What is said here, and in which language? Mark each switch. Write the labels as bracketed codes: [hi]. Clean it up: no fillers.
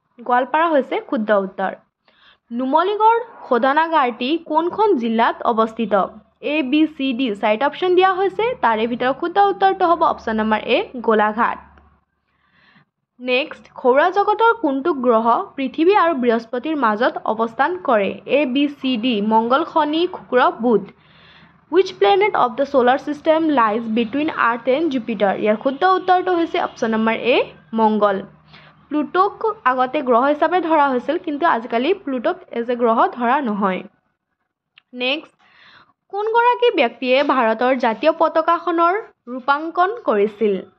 [as] গোৱালপাৰা হৈছে শুদ্ধ উত্তৰ। নুমলীগড় শোধনাগাৰটি কোনখন জিলাত অৱস্থিত? এ বি চি ডি চাৰিটা অপশ্যন দিয়া হৈছে, তাৰে ভিতৰত শুদ্ধ উত্তৰটো হ'ব অপশ্যন নম্বৰ এ গোলাঘাট। নেক্সট সৌৰজগতৰ কোনটো গ্ৰহ পৃথিৱী আৰু বৃহস্পতিৰ মাজত অৱস্থান কৰে? এ বি চি ডি মংগল, শনি, শুক্ৰ, বুধ। [en] Which planet of the solar system lies between Earth and Jupiter? [as] ইয়াৰ শুদ্ধ উত্তৰটো হৈছে অপশ্যন নম্বৰ এ মংগল। প্লুটোক আগতে গ্ৰহ হিচাপে ধৰা হৈছিল, কিন্তু আজিকালি প্লুটোক এজ এ গ্ৰহ ধৰা নহয়। নেক্সট কোনগৰাকী ব্যক্তিয়ে ভাৰতৰ জাতীয় পতাকাখনৰ ৰূপাংকন কৰিছিল?